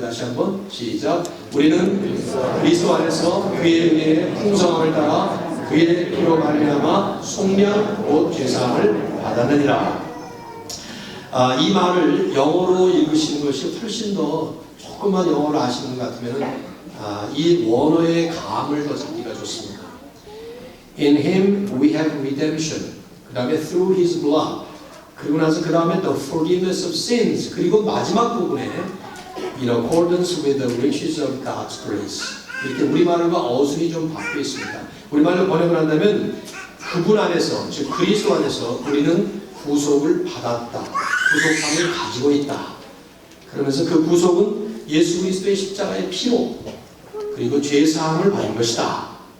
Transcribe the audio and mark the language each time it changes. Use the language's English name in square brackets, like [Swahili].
[Korean] 다시 한번 시작. 우리는 그리스도 안에서 그의 은혜의 풍성함을 따라 그의 피로 말미암아 속량 곧 죄사함을 받았느니라. 이 말을 영어로 읽으시는 것이 훨씬 더 조금만 영어를 아시는 것 같으면 이 원어의 감을 더 잡기가 좋습니다. [English] In Him we have redemption. [Korean] 그 다음에 [English] through His blood. [Korean] 그리고 나서 그 다음에 [English] the forgiveness of sins. [Korean] 그리고 마지막 부분에 [English] in accordance with the riches of God's grace. [Korean] 이렇게 우리말과 어순이 좀 바뀌어 있습니다. 우리말로 번역을 한다면 그분 안에서, 즉 그리스도 안에서 우리는 구속을 받았다. 구속함을 가지고 있다. 그러면서 그 구속은 예수 그리스도의 십자가의 피로 그리고 죄사함을 받은 것이다.